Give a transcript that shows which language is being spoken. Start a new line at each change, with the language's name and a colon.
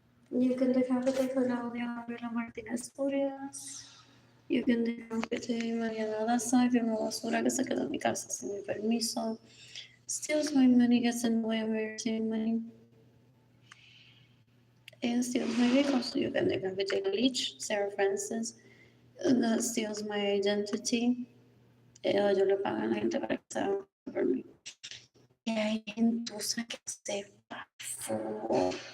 English: You can decapitate Claudia Gabriela Martínez Furias. You can decapitate
Spanish: Mariana Daza, que una basura que se quedó en mi casa sin mi permiso.
English: Steals my money, gets in the way of my receiving money. And steals my vehicle. So you can decapitate Leech, Sarah Francis, that steals my identity.
Spanish: Yo le pago a la gente para que se haga por mí. Y hay gentuza que se pasó.